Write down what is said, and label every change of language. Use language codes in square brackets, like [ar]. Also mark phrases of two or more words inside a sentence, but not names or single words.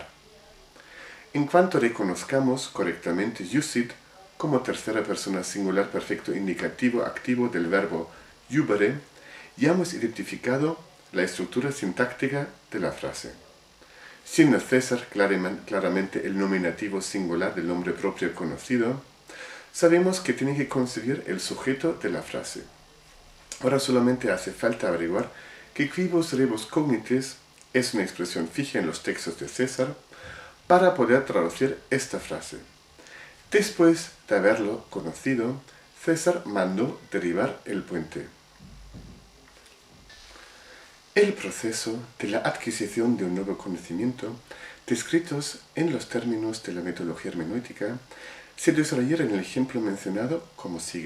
[es] En cuanto reconozcamos correctamente iusit como tercera persona singular perfecto indicativo activo del verbo iubere, ya hemos identificado la estructura sintáctica de la frase. Siendo César claramente el nominativo singular del nombre propio conocido, sabemos que tiene que concebir el sujeto de la frase. Ahora solamente hace falta averiguar que [la] quibus rebus cognitis [es] es una expresión fija en los textos de César para poder traducir esta frase. Después de haberlo conocido, César mandó derivar el puente. El proceso de la adquisición de un nuevo conocimiento, descritos en los términos de la metodología hermenéutica, se desarrollará en el ejemplo mencionado como sigue.